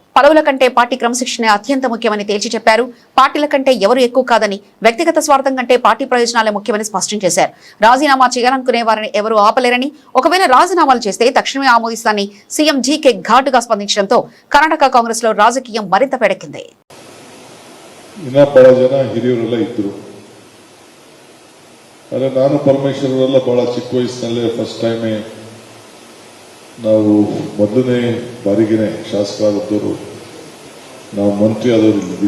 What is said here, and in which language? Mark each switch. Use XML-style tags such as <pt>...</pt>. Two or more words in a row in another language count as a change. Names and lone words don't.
<te>పదవుల కంటే పార్టీ క్రమశిక్షణ అత్యంత ముఖ్యమని తేల్చి చెప్పారు. పార్టీల కంటే ఎవరు ఎక్కువ కాదని, వ్యక్తిగత స్వార్థం కంటే పార్టీ ప్రయోజనాలే ముఖ్యమని స్పష్టం చేశారు. రాజీనామా చేయాలనుకునే వారిని ఎవరూ ఆపలేరని, ఒకవేళ రాజీనామాలు చేస్తే తక్షణమే ఆమోదిస్తానని సీఎం జీకే ఘాటుగా స్పందించడంతో కర్ణాటక కాంగ్రెస్ లో రాజకీయం మరింత పెడెక్కింది.</te> <kn>ಹಿರಿಯರೆಲ್ಲ ಇದ್ರು. ಆದರೆ ನಾನು ಪರಮೇಶ್ವರರೆಲ್ಲ ಬಹಳ ಚಿಕ್ಕ ವಯಸ್ಸಿನಲ್ಲೇ</kn> <en>first time</en> <kn>ನಾವು ಮೊದಲನೇ ಬಾರಿಗೆನೆ ಶಾಸಕರಾದವರು ನಾವು ಮಂತ್ರಿ ಆದವರು ಇಲ್ಲಿದ್ದೀವಿ.</kn>